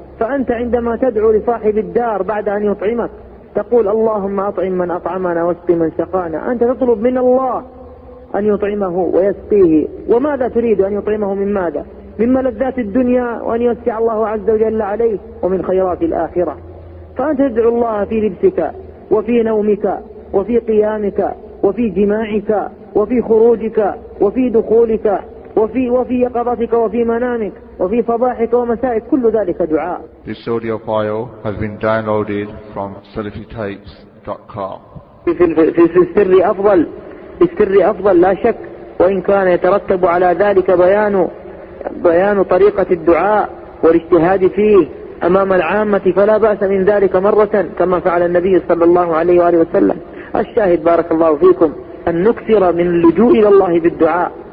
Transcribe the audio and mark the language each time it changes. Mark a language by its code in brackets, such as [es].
[ar] فأنت عندما تدعو لصاحب الدار بعد أن يطعمك تقول اللهم أطعم من أطعمنا واسق من سقانا، أنت تطلب من الله أن يطعمه ويسقيه، وماذا تريد أن يطعمه من ماذا؟ من ملذات الدنيا وأن يوسع الله عز وجل عليه ومن خيرات الآخرة. فأنت تدعو الله في لبسك وفي نومك وفي قيامك وفي جماعك وفي خروجك وفي دخولك وفي يقظتك وفي منامك وفي صباحك ومسائك، كل ذلك دعاء. [en] This audio file has been downloaded from facilitytapes.com. [ar] في السر أفضل، في السر أفضل لا شك، وإن كان يترتب على ذلك بيان طريقة الدعاء والاجتهاد فيه أمام العامة فلا بأس من ذلك مرة كما فعل النبي صلى الله عليه وآله وسلم. الشاهد بارك الله فيكم أن نكثر من اللجوء إلى الله بالدعاء،